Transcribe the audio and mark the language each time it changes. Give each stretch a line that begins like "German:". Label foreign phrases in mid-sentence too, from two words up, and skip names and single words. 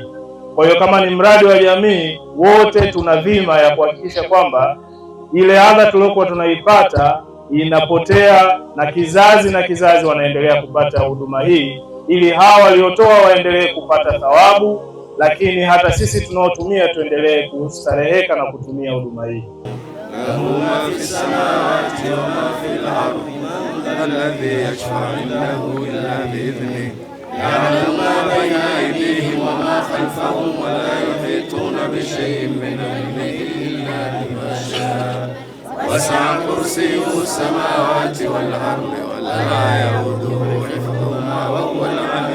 Swahili: Kwa hiyo kama ni mradi wa jamii, wote tuna dhima ya kuhakikisha kwamba ile adha tuliokuwa tunaipata inapotea na kizazi wanaendelea kupata huduma hii, ili hawa waliotoa waendelee kupata thawabu, lakini hata sisi tunaotumia tuendelee kustareheka na kutumia huduma hii.
Arabic: له ما في السماوات وما في الأرض الذي يشفع عنده إلا بإذنه يعلم ما بين أيديهم وما خلفهم ولا يحيطون بشيء من علمه إلا بما شاء وسع كرسيه السماوات والأرض ولا يؤوده حفظهما وهو